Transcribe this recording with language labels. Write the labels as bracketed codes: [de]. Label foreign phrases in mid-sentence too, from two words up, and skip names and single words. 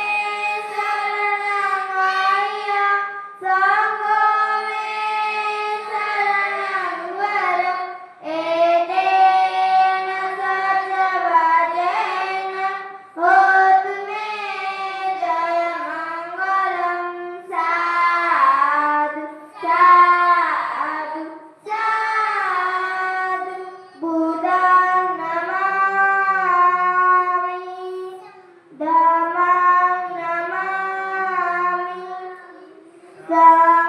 [pi] शरणंगय संघो मे शरणंवर एतेन सच्चवचेन होतु मे जय मंगलम साधु साधु साधु बुद्धं नमामि धम्मं नमामि